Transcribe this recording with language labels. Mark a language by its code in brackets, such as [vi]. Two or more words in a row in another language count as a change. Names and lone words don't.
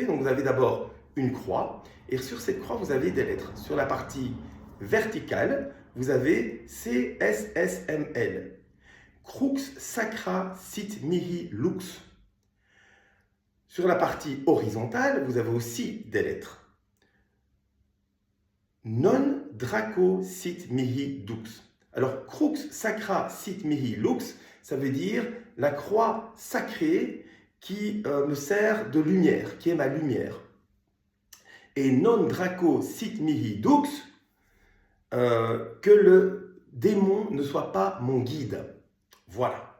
[fr] Donc vous avez d'abord une croix, et sur cette croix vous avez des lettres. Sur la partie verticale, vous avez CSSML. [la] Crux Sacra Sit Mihi Lux. [fr] Sur la partie horizontale, vous avez aussi des lettres. [la] Non Draco Sit Mihi Dux. Alors, Crux Sacra Sit Mihi Lux, [fr] ça veut dire la croix sacrée qui me sert de lumière, qui est ma lumière. [la] Et Non Draco Sit Mihi Dux, [fr] que le démon ne soit pas mon guide. Voilà.